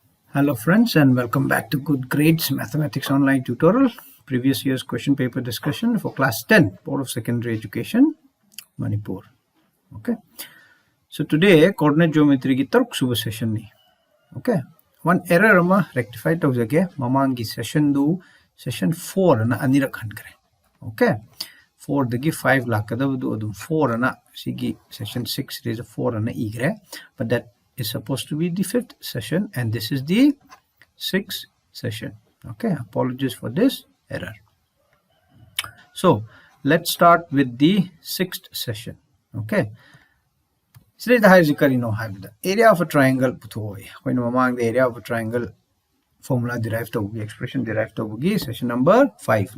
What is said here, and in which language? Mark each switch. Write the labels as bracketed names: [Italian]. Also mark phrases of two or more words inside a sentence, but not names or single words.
[English] Hello friends and welcome back to GoodGrades Mathematics Online Tutorial. Previous year's question paper discussion for class 10 Board of Secondary Education, Manipur. Okay. So today coordinate geometry [Manipuri] ki taruk suba [English] session ni. Okay. One error [Manipuri] ama rectify tawjage mamangi session 4 na anirak hankare. [English] Okay. [Manipuri] 4 dagi 5 lakadavadu adum 4 na sigi session 6 [English] is a [Manipuri] 4 na igre, [English] but that is supposed to be the 5th session and this is the 6th session. Okay, apologies for this error. So let's start with the 6th session. Okay, so the area of a triangle when among the area of a triangle formula derived to expression derived to session number 5.